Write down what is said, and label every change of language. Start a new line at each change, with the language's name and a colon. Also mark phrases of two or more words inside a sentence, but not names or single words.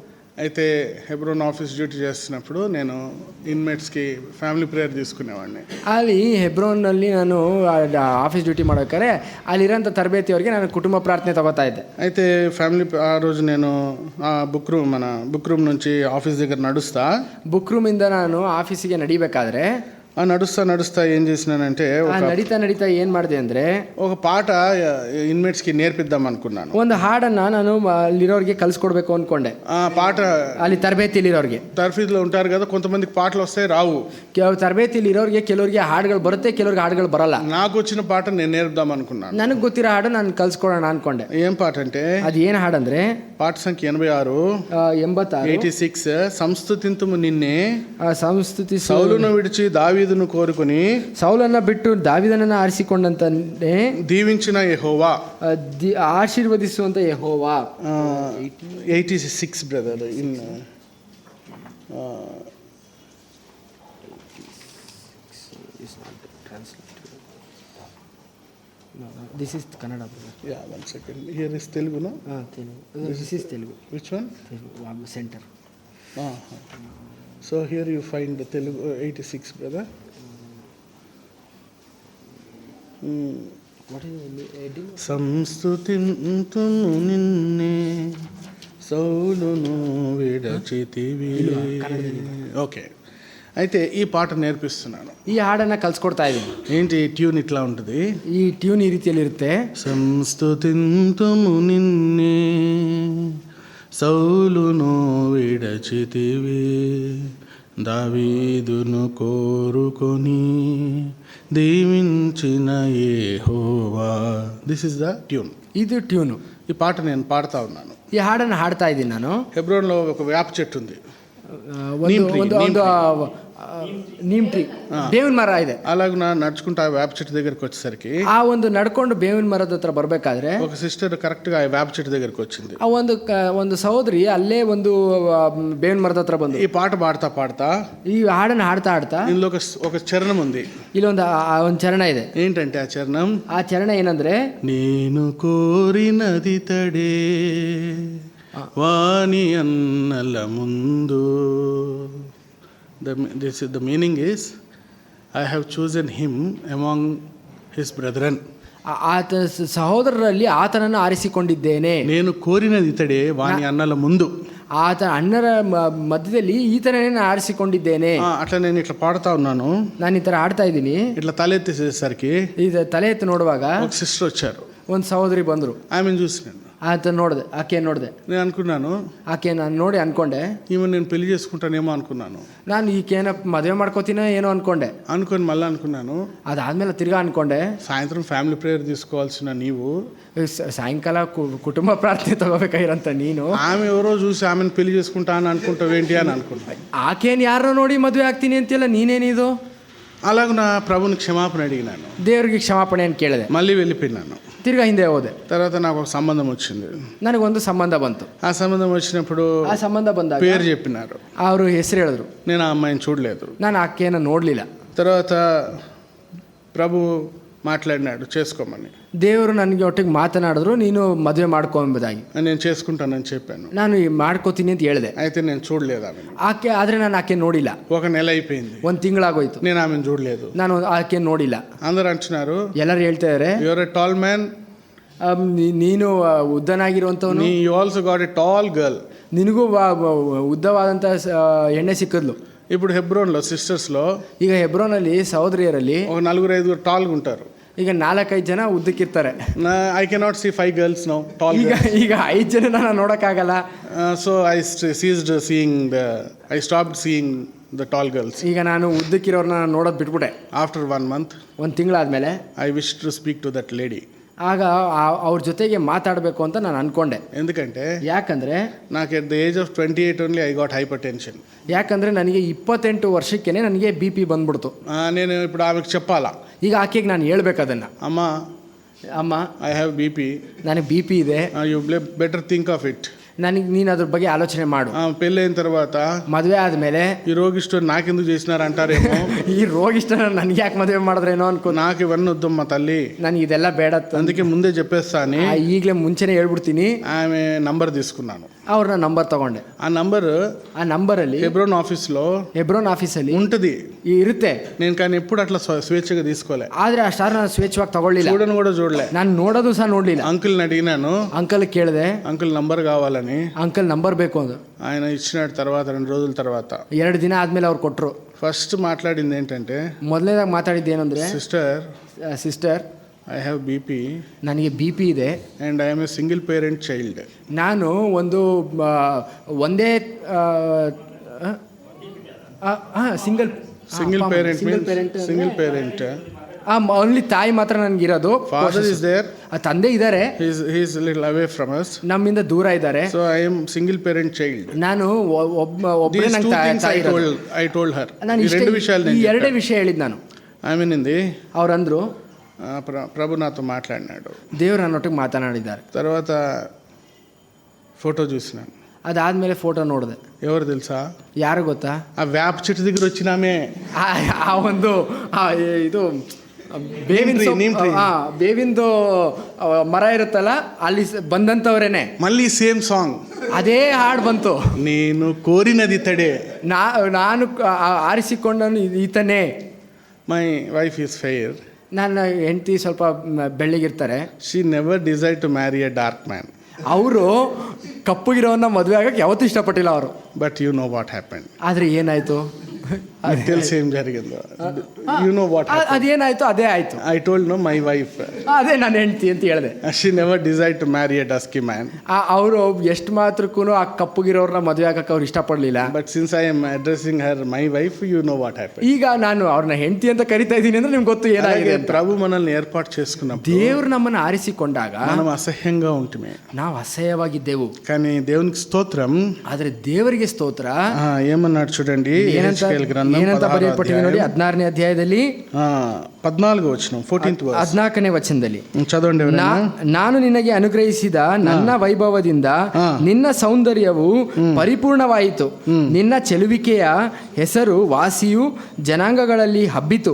Telugu: అయితే హెబ్రోన్
English: office duty
Telugu: చేస్తున్నప్పుడు నేను ఇన్మేట్స్కి
English: family prayer
Telugu: తీసుకునేవాడిని.
Kannada: ಅಲ್ಲಿ ಹೆಬ್ರೋನ್ನಲ್ಲಿ ನಾನು
English: office duty
Kannada: ಮಾಡೋಕ್ಕಾರೆ ಅಲ್ಲಿರೋಂಥ ತರಬೇತಿಯವರಿಗೆ ನಾನು ಕುಟುಂಬ ಪ್ರಾರ್ಥನೆ ತಗೋತಾ ಇದ್ದೆ.
Telugu: అయితే ఫ్యామిలీ ఆ రోజు నేను
English: book room
Telugu: నుంచి ఆఫీస్ దగ్గర నడుస్తా,
Kannada: ಬುಕ್ ರೂಮಿಂದ ನಾನು ಆಫೀಸಿಗೆ ನಡಿಬೇಕಾದ್ರೆ
Telugu: నడుస్తా ఏం చేసినానంటే
Kannada: ನಡೀತಾ ಏನ್ ಮಾಡಿದೆ ಅಂದ್ರೆ
Telugu: ఒక పాట ఇన్మేట్స్కి నేర్పిద్దాం అనుకున్నాను.
Kannada: ಒಂದು ಹಾಡನ್ನ ನಾನು ಅಲ್ಲಿರೋರಿಗೆ ಕಲ್ಸ್ಕೊಡ್ಬೇಕು ಅನ್ಕೊಂಡೆ.
Telugu: ఆ పాట
Kannada: ಅಲ್ಲಿ ತರಬೇತಿಲಿರೋರಿಗೆ,
Telugu: తర్ఫీద్లో ఉంటారు కదా, కొంతమందికి పాటలు వస్తాయి రావు.
Kannada: ತರಬೇತಿಲಿರೋರಿಗೆ ಕೆಲವರಿಗೆ ಹಾಡುಗಳು ಬರುತ್ತೆ, ಕೆಲವರಿಗೆ ಹಾಡುಗಳು ಬರಲ್ಲ.
Telugu: నాకు వచ్చిన పాట నేను నేర్పుదాం అనుకున్నాను.
Kannada: ನನಗೆ ಗೊತ್ತಿರೋ ಹಾಡು ನಾನು ಕಲ್ಸ್ಕೊಡೋಣ ಅನ್ಕೊಂಡೆ.
Telugu: ఏం పాట అంటే
Kannada: ಅದು ಏನ್ ಹಾಡಂದ್ರೆ
Telugu: పాట సంఖ్య 86 సంస్తుతింతుము నిన్నే
Kannada: ಸಂಸ್ತುತಿ
Telugu: సౌలును విడిచి దావీదును కోరుకొని
Kannada: ಸೌಲನ್ನ ಬಿಟ್ಟು ದಾವಿದನನ್ನ ಆರಿಸಿಕೊಂಡಂತಾನೆ
Telugu: దీవించిన యెహోవా,
Kannada: ಆಶೀರ್ವದಿಸುವಂತ ಯೆಹೋವಾ.
English: 86 brother in This is Kannada, brother. Yeah, 1 second. Here is Telugu, no? Telugu. This is Telugu. Which one? Telugu. Center. So here you find the Telugu 86, brother. What is the heading?
Telugu: సంస్తుతింతుము నిన్నే సౌలును విడచితివి. ఓకే, అయితే ఈ పాట నేర్పిస్తున్నాను.
Kannada: ಈ ಹಾಡನ್ನ ಕಲ್ಸ್ಕೊಡ್ತಾ ಇದ್ದೀನಿ.
Telugu: ఏంటి ట్యూన్ ఇట్లా ఉంటుంది.
Kannada: ಈ ಟ್ಯೂನ್ ಈ ರೀತಿಯಲ್ಲಿ ಇರುತ್ತೆ.
Telugu: సంస్తుతింతుము నిన్నే సౌలును విడచితివి దావీదును కోరుకొని దీవించిన యెహోవా.
English: This is the tune.
Kannada: ಇದು ಟ್ಯೂನು.
Telugu: ఈ పాట నేను పాడుతా ఉన్నాను.
Kannada: ಈ ಹಾಡನ್ನು ಹಾಡ್ತಾ ಇದ್ದೀನಿ ನಾನು.
Telugu: హెబ్రోన్లో ఒక వేప చెట్టు ఉంది.
English: neem tree,
Kannada: ಬೇವಿನ ಮರ ಇದೆ.
Telugu: అలాగ నడుచుకుంటూ ఆ వేప చెట్టు దగ్గరికి వచ్చేసరికి
Kannada: ಆ ಒಂದು ನಡ್ಕೊಂಡು ಬೇವಿನ ಮರದ ಹತ್ರ ಬರ್ಬೇಕಾದ್ರೆ
Telugu: ఒక
English: sister correct
Telugu: గా ఆ వేప చెట్టు దగ్గరికి వచ్చింది.
Kannada: ಆ ಒಂದು ಸಹೋದರಿ ಅಲ್ಲೇ ಒಂದು ಬೇವಿನ ಮರದ ಹತ್ರ ಬಂದು
Telugu: ఈ పాట పాడుతా
Kannada: ಈ ಹಾಡನ್ನು ಹಾಡ್ತಾ
Telugu: ఇందులో ఒక చరణం ఉంది.
Kannada: ಇಲ್ಲೊಂದು ಒಂದು ಚರಣ ಇದೆ.
Telugu: ఏంటంటే ఆ చరణం, ఆ
Kannada: చరಣ ಏನಂದ್ರೆ,
Telugu: నేను కోరినది తడే వాని అన్నల ముందు.
English: The meaning is, I have chosen him among his brethren.
Kannada: ಆತ ಸಹೋದರರಲ್ಲಿ ಆತನನ್ನು ಆರಿಸಿಕೊಂಡಿದ್ದೇನೆ.
Telugu: నేను కోరినది ఇతడే వాని అన్నల ముందు.
Kannada: ಆತ ಅಣ್ಣರ ಮಧ್ಯದಲ್ಲಿ ಈತನೇ ಆರಿಸಿಕೊಂಡಿದ್ದೇನೆ.
Telugu: అట్లా నేను ఇట్లా పాడుతా ఉన్నాను.
Kannada: ನಾನು ಈ ತರ ಆಡ್ತಾ ಇದ್ದೀನಿ.
Telugu: ఇట్లా తలెత్తేసేసరికి
Kannada: ಇದು ತಲೆ ಎತ್ತಿ ನೋಡುವಾಗ
Telugu: ఒక సిస్టర్ వచ్చారు.
Kannada: ಒಂದು ಸಹೋದರಿ ಬಂದರು.
Telugu: ఆమెను చూసినాను.
Kannada: ಆತ ನೋಡಿದೆ, ಆಕೆ ನೋಡಿದೆ.
Telugu: నేను అనుకున్నాను,
Kannada: ಆಕೆ ನಾನು ನೋಡಿ ಅನ್ಕೊಂಡೆ,
Telugu: ఈమె నేను పెళ్లి చేసుకుంటానేమో అనుకున్నాను.
Kannada: ನಾನು ಈಕೆನ ಮದುವೆ ಮಾಡ್ಕೋತೀನೋ ಏನೋ ಅನ್ಕೊಂಡೆ.
Telugu: అనుకొని మళ్ళీ అనుకున్నాను,
Kannada: ಅದಾದ್ಮೇಲೆ ತಿರ್ಗಾ ಅನ್ಕೊಂಡೆ,
Telugu: సాయంత్రం
English: family prayer
Telugu: తీసుకోవాల్సిన నీవు
Kannada: ಸಾಯಂಕಾಲ ಕುಟುಂಬ ಪ್ರಾರ್ಥನೆ ತಗೋಬೇಕಾಗಿರಂತ ನೀನು
Telugu: ఆమె ఎవరో చూసి ఆమెను పెళ్లి చేసుకుంటా అని అనుకుంటావేంటి అని అనుకుంటా.
Kannada: ಆಕೆನ್ ಯಾರೋ ನೋಡಿ ಮದುವೆ ಆಗ್ತೀನಿ ಅಂತಿಲ್ಲ, ನೀನೇನಿದು?
Telugu: అలాగ నా ప్రభుని క్షమాపణ అడిగినాను.
Kannada: ದೇವರಿಗೆ ಕ್ಷಮಾಪಣೆ ಅಂತ ಕೇಳಿದೆ.
Telugu: మళ్ళీ వెళ్ళిపోయినాను.
Kannada: ತಿರ್ಗಾ ಹಿಂದೆ ಹೋದೆ.
Telugu: తర్వాత నాకు ఒక సంబంధం వచ్చింది.
Kannada: ನನಗೊಂದು ಸಂಬಂಧ ಬಂತು.
Telugu: ఆ సంబంధం వచ్చినప్పుడు
Kannada: ಆ ಸಂಬಂಧ ಬಂದಾಗ
Telugu: పేరు చెప్పినారు.
Kannada: ಅವರು ಹೆಸರು ಹೇಳಿದ್ರು.
Telugu: నేను ఆ అమ్మాయిని చూడలేదు.
Kannada: ನಾನು ಆಕೆಯನ್ನು ನೋಡಲಿಲ್ಲ.
Telugu: తర్వాత ప్రభు మాట్లాడినాడు చేసుకోమని.
Kannada: ದೇವರು ನನಗೆ ಒಟ್ಟಿಗೆ ಮಾತನಾಡಿದ್ರು, ನೀನು ಮದುವೆ ಮಾಡ್ಕೊ ಎಂಬುದಾಗಿ.
Telugu: నేను చేసుకుంటానని చెప్పాను.
Kannada: ನಾನು ಮಾಡ್ಕೋತೀನಿ ಅಂತ ಹೇಳಿದೆ.
Telugu: అయితే నేను చూడలేదు ఆమెను.
Kannada: ಆದರೆ ನಾನು ಆಕೆ ನೋಡಿಲ್ಲ.
Telugu: ఒక నెల అయిపోయింది,
Kannada: 1 ತಿಂಗಳಾಗೋಯ್ತು,
Telugu: నేను ఆమెను చూడలేదు.
Kannada: ನಾನು ಆಕೆ ನೋಡಿಲ್ಲ.
Telugu: అందరూ అంటున్నారు,
Kannada: ಎಲ್ಲರೂ ಹೇಳ್ತಾ ಇದಾರೆ,
English: you are a tall man,
Kannada: ನೀನು ಉದ್ದನಾಗಿರುವಂಥವನು,
English: you also got a tall girl,
Kannada: ನಿನಗೂ ಉದ್ದವಾದಂಥ ಎಣ್ಣೆ ಸಿಕ್ಕಿದ್ಲು.
Telugu: ఇప్పుడు హెబ్రోన్లో సిస్టర్స్లో
Kannada: ಈಗ ಹೆಬ್ರೋನಲ್ಲಿ ಸಹೋದರಿಯರಲ್ಲಿ
Telugu: ఒక 4-5 టాల్గా ఉంటారు.
Kannada: ಈಗ 4-5 ಜನ ಉದ್ದಕ್ಕಿರ್ತಾರೆ.
English: I cannot see 5 girls now tall.
Kannada: ಈಗ 5 ಜನ ನಾನು ನೋಡೋಕ್ಕಾಗಲ್ಲ.
English: so I ceased seeing I stopped seeing the tall girls.
Kannada: ಈಗ ನಾನು ಉದ್ದಕ್ಕಿರೋರ್ನ ನೋಡೋದು ಬಿಟ್ಬಿಟ್ಟೆ.
English: after 1 month,
Kannada: 1 ತಿಂಗಳಾದ್ಮೇಲೆ
English: I wish to speak to that lady.
Kannada: ಆಗ ಅವ್ರ ಜೊತೆಗೆ ಮಾತಾಡಬೇಕು ಅಂತ ನಾನು ಅನ್ಕೊಂಡೆ.
Telugu: ఎందుకంటే
Kannada: ಯಾಕಂದರೆ
English: నాకు at the age of 28 only I got hyper tension.
Kannada: ಯಾಕಂದರೆ ನನಗೆ 28 ವರ್ಷಕ್ಕೇ ನನಗೆ BP ಬಂದ್ಬಿಡ್ತು.
Telugu: నేను ఇప్పుడు ఆమెకు చెప్పాలా,
Kannada: ಈಗ ಆಕೆಗೆ ನಾನು ಹೇಳ್ಬೇಕು ಅದನ್ನು, ಅಮ್ಮ
English: I have BP,
Kannada: ನನಗೆ BP ಇದೆ,
English: you better think of it.
Kannada: ನೀನು ಅದ್ರ ಬಗ್ಗೆ ಆಲೋಚನೆ ಮಾಡು.
Telugu: పెళ్ళైన తర్వాత
Kannada: ಮದುವೆ ಆದಮೇಲೆ
Telugu: ఈ రోగిష్టు నాకెందుకు చేసినారు అంటారేమో,
Kannada: ಈ ರೋಗಿಷ್ಟ ನನಗೆ ಯಾಕೆ ಮದುವೆ ಮಾಡಿದ್ರೇನೋ ಅನ್ಕೋ.
Telugu: నాకు ఇవన్నీ వద్దమ్మా తల్లి,
Kannada: ನನಗೆ ಇದೆಲ್ಲ ಬೇಡ,
Telugu: అందుకే ముందే చెప్పేస్తా అని
Kannada: ಈಗಲೇ ಮುಂಚೆನೇ ಹೇಳ್ಬಿಡ್ತೀನಿ.
Telugu: ఆమె నంబర్ తీసుకున్నాను.
Kannada: ಅವ್ರನ್ನ ನಂಬರ್ ತಗೊಂಡೆ.
Telugu: ఆ
Kannada: ನಂಬರಲ್ಲಿ
Telugu: హెబ్రోన్ ఆఫీస్లో
Kannada: ಹೆಬ್ರೋನ್ ಆಫೀಸಲ್ಲಿ
Telugu: ఉంటుంది,
Kannada: ಇರುತ್ತೆ.
Telugu: నేను కానీ ఎప్పుడు అట్లా స్వేచ్ఛగా తీసుకోలే.
Kannada: ಆದ್ರೆ ಆ ಸ್ಟಾರ್ ನಾನು ಸ್ವೇಚ್ಛವಾಗಿ ತಗೊಳ್ಳಿಲ್ಲ,
Telugu: చూడను కూడా చూడలే.
Kannada: ನಾನು ನೋಡೋದು ಸಹ ನೋಡ್ಲಿಲ್ಲ.
Telugu: అంకుల్ని అడిగినాను,
Kannada: ಅಂಕಲ್ ಕೇಳಿದೆ,
English: uncle number
Telugu: కావాలని.
English: uncle number
Kannada: ಬೇಕು ಅಂದು.
Telugu: ఆయన ఇచ్చినాడు. తర్వాత 2 రోజుల తర్వాత
Kannada: 2 ದಿನ ಆದ್ಮೇಲೆ ಅವ್ರು ಕೊಟ್ಟರು.
Telugu: ఫస్ట్ మాట్లాడింది ఏంటంటే,
Kannada: ಮೊದಲನೇದಾಗಿ ಮಾತಾಡಿದ್ದು ಏನಂದ್ರೆ,
English: sister I have BP,
Kannada: ನನಗೆ BP ಇದೆ
English: and I am a single parent child.
Kannada: ನಾನು ಒಂದೇ
English: single parent
Kannada: ಓನ್ಲಿ ತಾಯಿ ಮಾತ್ರ ನನಗಿರೋದು.
English: father is there,
Kannada: ತಂದೆ ಇದ್ದಾರೆ,
English: he is little away from us,
Kannada: ನಮ್ಮಿಂದ ದೂರ ಇದ್ದಾರೆ.
English: so I am single parent child.
Kannada: ನಾನು ಒಬ್ಬನೇ ನಂಗೆ ತಾಯಿ ಇರೋದು.
English: I told her
Kannada: ನಾನು ಈ 2 ವಿಷಯ ಹೇಳಿದ್ದು ನಾನು.
Telugu: ఆమెనింది,
Kannada: ಅವ್ರಂದ್ರು,
Telugu: ప్రభు నాతో మాట్లాడినాడు,
Kannada: ದೇವರು ನನ್ನೊಟ್ಟಿಗೆ ಮಾತನಾಡಿದ್ದಾರೆ.
Telugu: తర్వాత ఫోటో చూసినాను.
Kannada: ಅದಾದ್ಮೇಲೆ ಫೋಟೋ ನೋಡಿದೆ.
Telugu: ఎవరు తెలుసా?
Kannada: ಯಾರು ಗೊತ್ತಾ?
Telugu: ఆ వేప చెట్టు దగ్గర వచ్చినామే,
Kannada: ಆ ಒಂದು ಇದು ಬೇವಿಂದು ಮರ ಇರುತ್ತಲ್ಲ, ಅಲ್ಲಿ ಬಂದಂಥವ್ರೇನೆ.
Telugu: మళ్ళీ
English: same song,
Kannada: ಅದೇ ಹಾಡು ಬಂತು.
Telugu: నేను కోరినది తడే,
Kannada: ನಾನು ಆರಿಸಿಕೊಂಡನು ಈತನೇ.
English: my wife is fair,
Kannada: ನನ್ನ ಹೆಂಡತಿ ಸ್ವಲ್ಪ ಬೆಳ್ಳಗಿರ್ತಾರೆ.
English: she never desire to marry a dark man.
Kannada: ಅವರು ಕಪ್ಪುಗಿರೋನ್ನ ಮದುವೆ ಆಗಕ್ಕೆ ಯಾವತ್ತೂ ಇಷ್ಟಪಟ್ಟಿಲ್ಲ ಅವರು.
English: but you know what happen.
Kannada: ಆದರೆ ಏನಾಯಿತು
Telugu: తెలిసి ఏం జరిగిందో,
English: you know what
Kannada: ಅದೇನಾಯ್ತು ಅದೇ ಆಯ್ತು.
English: I told no my wife,
Kannada: ಅದೇ ನನ್ನ ಹೆಂಡತಿ ಅಂತ ಹೇಳಿದೆ.
English: she never desire to marry a dusky man.
Kannada: ಅವರು ಎಷ್ಟು ಮಾತ್ರಕ್ಕೂ ಆ ಕಪ್ಪುಗಿರೋರ್ನ ಮದುವೆ ಆಗಕ್ಕೆ ಅವ್ರು ಇಷ್ಟಪಡಲಿಲ್ಲ.
English: but since I am addressing her my wife, you know what happen.
Kannada: ಈಗ ನಾನು ಅವ್ರನ್ನ ಹೆಂಡತಿ ಅಂತ ಕರಿತಾ ಇದ್ದೀನಿ ಅಂದ್ರೆ ನಿಮ್ಗೆ ಗೊತ್ತು ಏನಾಗಿದೆ.
Telugu: ప్రభు మనల్ని ఏర్పాటు చేసుకున్నప్పుడు,
Kannada: ದೇವರು ನಮ್ಮನ್ನು ಆರಿಸಿಕೊಂಡಾಗ
Telugu: మనం అసహ్యంగా ఉంటుమే,
Kannada: ನಾವು ಅಸಹ್ಯವಾಗಿದ್ದೆವು.
Telugu: కానీ దేవునికి స్తోత్రం,
Kannada: ಆದ್ರೆ ದೇವರಿಗೆ ಸ್ತೋತ್ರ.
Telugu: ఏమన్నాడు చూడండి,
Kannada: ಏನಂತ ಬರೆಯಲ್ಪಟ್ಟಿದೆ ನೋಡಿ, 16ನೇ ಅಧ್ಯಾಯದಲ್ಲಿ
Telugu: 14వ వచనం,
Kannada: 14ನೇ ವಚನದಲ್ಲಿ
Telugu: చదవండి.
Kannada: ನಾನು ನಿನಗೆ ಅನುಗ್ರಹಿಸಿದ ನನ್ನ ವೈಭವದಿಂದ ನಿನ್ನ ಸೌಂದರ್ಯವು ಪರಿಪೂರ್ಣವಾಯಿತು, ನಿನ್ನ ಚೆಲುವಿಕೆಯ ಹೆಸರು ವಾಸಿಯು ಜನಾಂಗಗಳಲ್ಲಿ ಹಬ್ಬಿತು.